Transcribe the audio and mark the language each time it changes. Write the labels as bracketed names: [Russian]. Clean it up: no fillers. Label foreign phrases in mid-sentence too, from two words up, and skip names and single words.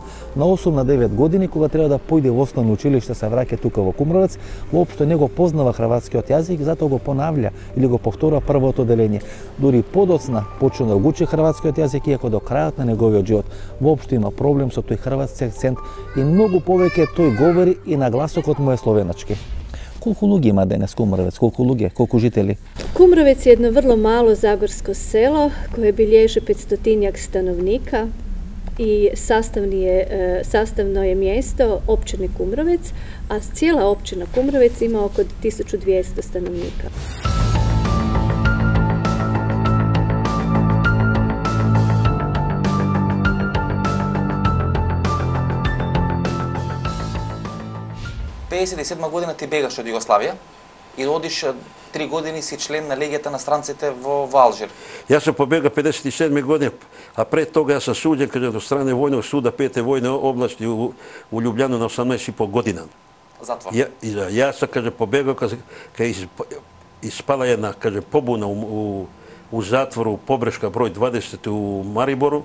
[Macedonian] На 8 на 9 години кога треба да појде во основно училиште, се враќа тука во Кумровец, воопшто не го познава хрватскиот јазик, затоа го понавља или го повторува првото делење. Дури подоцна почна да го учи хрватскиот јазик, иако до крајот на неговиот живот воопшто има проблем со тој хрватски акцент и многу повеќе тој говори и на гласокот му е словеначки. Колку луѓе има денес Кумровец? Колку луѓе? Колку жители? [Croatian] Kumrovec je jedno vrlo malo zagorsko selo koje bilježi 500-tinjak stanovnika i sastavno je mjesto općine Kumrovec, a cijela općina Kumrovec ima oko 1200 stanovnika. [Macedonian] В 57 година ти бегаш од Југославија и одиш 3 години си член на легијата на странците во Алжир. [Serbian] Ja sam pobegao 57. godine, a pre toga ja sam suđen, kaže, do strane Vojnog suda 5. vojne oblasti u Ljubljanu na 18,5 godina. Zatvor. Ja sam, kaže, pobegao kad ispala jedna, kaže, pobuna u zatvoru Pobreška broj 20 u Mariboru.